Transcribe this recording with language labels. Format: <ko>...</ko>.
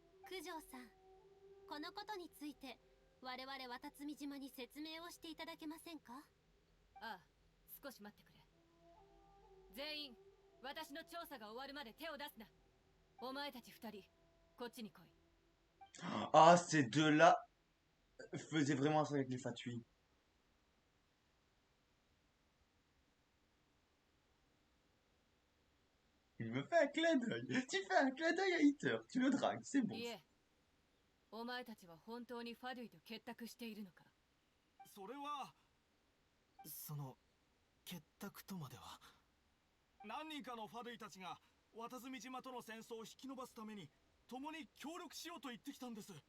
<ja>九条さん、このことについて我々渡積島に説明をしていただけませんか？ああ、少し待ってくれ。全員私の調査が終わるまで手を出すな。お前たち二人こっちに来い。</ja> <fr>Ah, ces deux-là faisaient vraiment ça avec les Fatui. Il me fait un clin d'œil. Tu fais un clin d'œil à Hitler. Tu le dragues, c'est bon.</fr> <ja>いえ、お前たちは本当にファドゥイと結託しているのか？それは結託とまでは。何人かのファドゥイたちが渡積島との戦争を引き延ばすために共に協力しようと言ってきたんです。</ja>